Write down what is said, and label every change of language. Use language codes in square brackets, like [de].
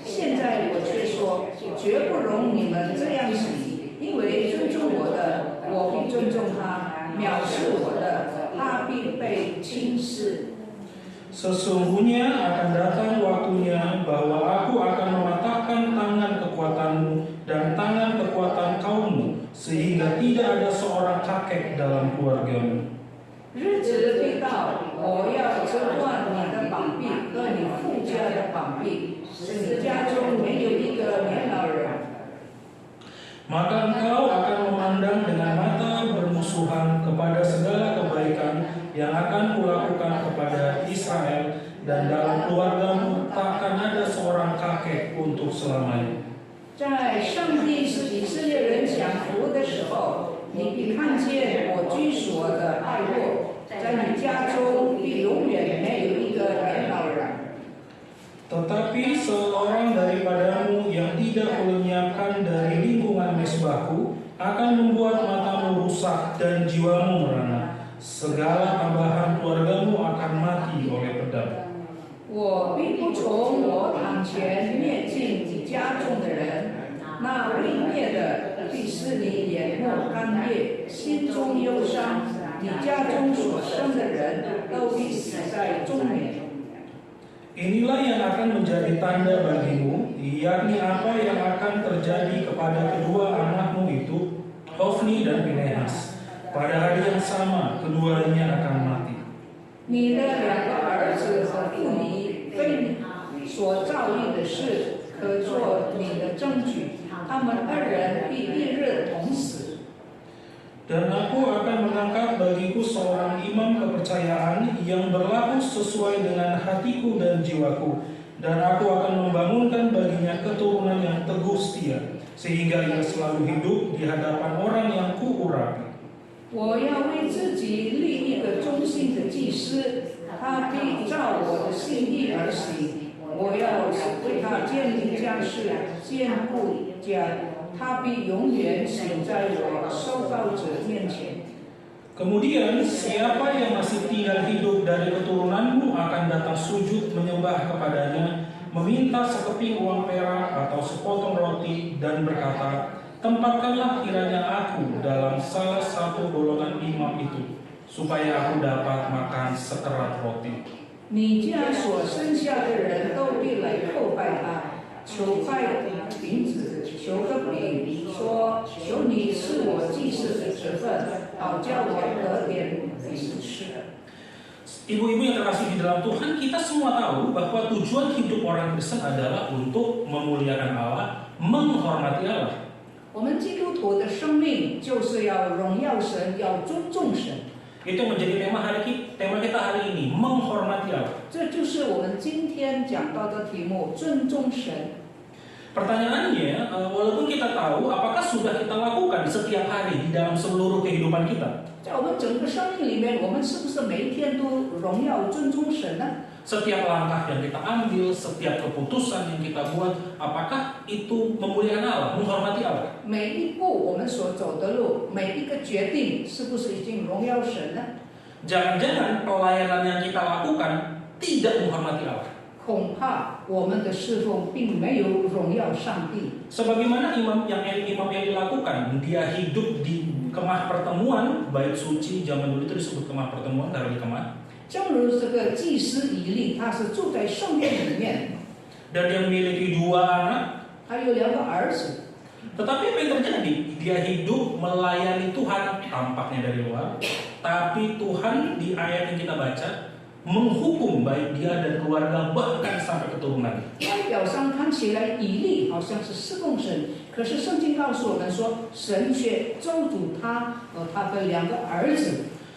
[zh] 现在我却说，绝不容你们这样行，因为尊重我的，我必尊重他；藐视我的，他必被轻视。” [id] Sesungguhnya akan datang waktunya bahwa aku akan mematahkan tangan kekuatanmu dan tangan kekuatan kaummu, sehingga tidak ada seorang kakek dalam keluargamu. [zh] 日子必到，我要折断你的膀臂和你父家的膀臂，使你家中没有一个年老人。 [id] Maka engkau akan memandang dengan mata bermusuhan kepada segala kebaikan yang akan kulakukan kepada Israel, dan dalam keluargamu takkan ada seorang kakek untuk selamanya. [zh] 在上帝使以色列人享福的时候，你必看见我居所的爱乐，在你家中必永远没有一个年老人。 [id] Tetapi seorang daripadamu yang tidak kulenyapkan dari lingkungan mezbahku akan membuat matamu rusak dan jiwamu merana. Segala tambahan keluargamu akan mati oleh pedang. [zh] 我必不从我堂前灭尽你家中的人，那未灭的必使你眼目干裂，心中忧伤。你家中所生的人都必死在中年。 [id] Inilah yang akan menjadi tanda bagimu, yakni apa yang akan terjadi kepada kedua anakmu itu, Hofni dan Pinehas. Pada hari yang sama, keduanya akan mati. [zh] 你的两个儿子和妇尼为你所造立的事，可做你的证据。他们二人必一日同死。 [id] Dan aku akan mengangkat bagiku seorang imam kepercayaan yang berlaku sesuai dengan hatiku dan jiwaku. Dan aku akan membangunkan baginya keturunan yang teguh setia, sehingga ia selalu hidup di hadapan orang yang kuurapi. [zh] 我要为自己立一个忠心的祭司，他必照我的心意而行。我要为他建立家室，坚固家，他必永远行在我受膏者面前。 [id] Kemudian siapa yang masih tinggal hidup dari keturunanmu akan datang sujud menyembah kepadanya, meminta sekeping uang perak atau sepotong roti dan berkata, tempatkanlah kiranya aku dalam salah satu golongan imam itu, supaya aku dapat makan sekerat roti. [zh] 你家所生下的人都必来叩拜他，求拜饼子，求个饼，说：求你赐我祭祀的职分，好叫我得点饼吃。 [id] Ibu-ibu yang terkasih di dalam Tuhan, kita semua tahu bahwa tujuan hidup orang Kristen adalah untuk memuliakan Allah, menghormati Allah. [zh] 我们基督徒的生命就是要荣耀神，要尊重神。 [id] Itu menjadi tema kita hari ini, menghormati Allah. [zh] 这就是我们今天讲到的题目：尊重神。 [id] Pertanyaannya, walaupun kita tahu, apakah sudah kita lakukan setiap hari di dalam seluruh kehidupan kita? [zh] 在我们整个生命里面，我们是不是每一天都荣耀尊重神呢？ [id] Setiap langkah yang kita ambil, setiap keputusan yang kita buat, apakah itu memuliakan Allah, menghormati Allah? [zh] 每一步我们所走的路，每一个决定，是不是已经荣耀神呢？ [id] Jangan-jangan pelayanan yang kita lakukan tidak menghormati Allah. [zh] 恐怕我们的侍奉并没有荣耀上帝。 [id] Sebagaimana imam Eli lakukan, dia hidup di kemah pertemuan, bait suci zaman dulu itu disebut kemah pertemuan, taruh di kemah. [zh] 正如这个祭司以利，他是住在圣殿里面， [id] Dan dia memiliki 2 anak. [zh] 他有2个儿子。 [id] Tetapi apa yang terjadi? Dia hidup melayani Tuhan tampaknya dari luar, tapi Tuhan di ayat yang kita baca menghukum baik dia dan keluarga bahkan sampai keturunan. [zh] 外表上看起来以利好像是侍奉神，可是圣经告诉我们说，神却咒诅他和他的2个儿子。